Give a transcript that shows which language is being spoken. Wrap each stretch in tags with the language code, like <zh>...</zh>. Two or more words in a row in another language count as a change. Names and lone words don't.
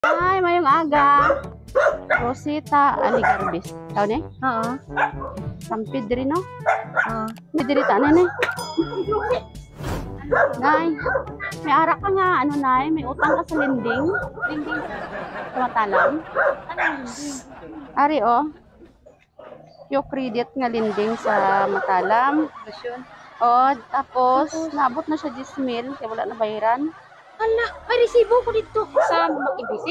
<hil>Ay, mayong aga. Rosita Aligarbis. Tao ni? Oo. Sampid diri no? Oo. May diri ta na ni. Nay, may ara ka nga, ano nay, may utang ka sa lending. Lending sa Matalam. Anong lending? Ari oh. Yung credit nga lending sa Matalam. Basyon? Oh, tapos naabot na siya 10,000 kaya wala na bayaran. Hala, may resibo ko dito sa Makibisi?</hil>